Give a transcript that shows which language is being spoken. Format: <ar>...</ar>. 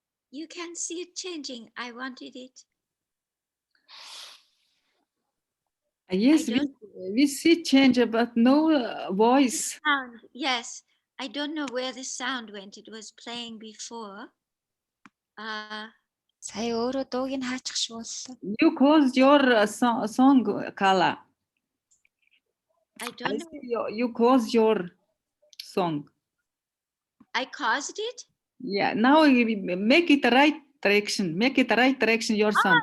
<en>You can see it changing. I wanted it. Yes, we see change, but no voice. Sound, yes. I don't know where the sound went. It was playing before.</en> <mn>Сая өөрөө дууг нь хаачих шиг болсон.</mn> <en>You caused your song, Carla. I don't know. You caused your song. I caused it? Yeah, now make it the right direction. Make it the right direction, your song.</en>